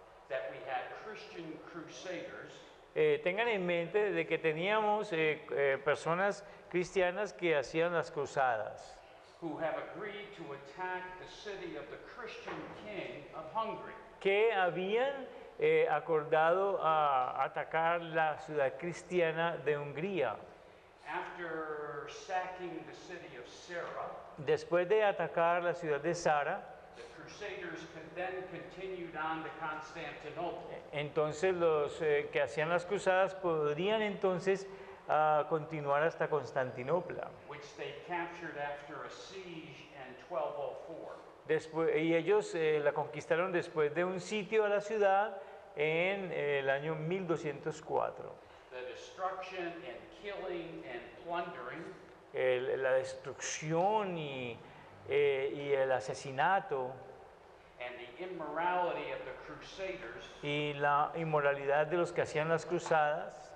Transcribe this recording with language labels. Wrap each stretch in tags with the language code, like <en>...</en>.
<en>that we had Christian crusaders</en> <es>Tengan en mente de que teníamos personas cristianas que hacían las cruzadas,</es> <en>who have agreed to attack the city of the Christian king of Hungary.</en> <es>que habían acordado a atacar la ciudad cristiana de Hungría.</es> <en>After sacking the city of Zara,</en> <es>Después de atacar la ciudad de Zara,</es> <en>the crusaders then continued on to Constantinople.</en> <es>entonces los que hacían las cruzadas podrían entonces continuar hasta Constantinopla.</es> <en>Which they captured after a siege in 1204.</en> <es>Y ellos la conquistaron después de un sitio a la ciudad en el año 1204.</es> <en>The destruction and killing and plundering</en> <es>La destrucción y el asesinato</es> <en>and the immorality of the crusaders</en> <es>y la inmoralidad de los que hacían las cruzadas,</es>